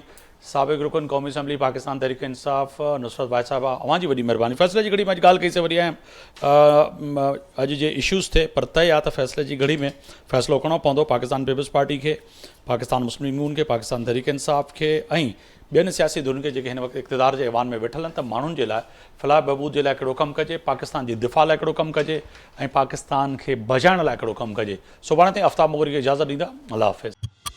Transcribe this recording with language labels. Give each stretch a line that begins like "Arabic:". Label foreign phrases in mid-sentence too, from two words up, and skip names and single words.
Sindhi: سابق رکن قومی اسمبلی پاکستان تحریک انصاف نصرت بھائی صاحبہ، اوہاں جی وڈی مہربانی. فیصلے جی گھڑی میں گال کئی سے وڈی اہم اج جے ایشوز تھے پر طے آ تو فیصلے جی گھڑی میں فیصلو کرنو پوندو پاکستان پیپلز پارٹی کے، پاکستان مسلم لیگ نون کے، پاکستان تحریک انصاف کے، ॿियनि सियासी धुन खे जेके हिन वक़्तु इक़्तिदार जे ऐवान में वेठल आहिनि, त माण्हुनि जे लाइ फलाह बहबूद जे लाइ कहिड़ो कमु कजे, पाकिस्तान जी दिफ़ा लाइ कहिड़ो कमु कजे ऐं पाकिस्तान खे बचाइण लाइ कहिड़ो कमु कजे. सुभाणे ताईं आफ्ताब मोगरी खे इजाज़त ॾींदा. अल्लाह हाफ़िज़.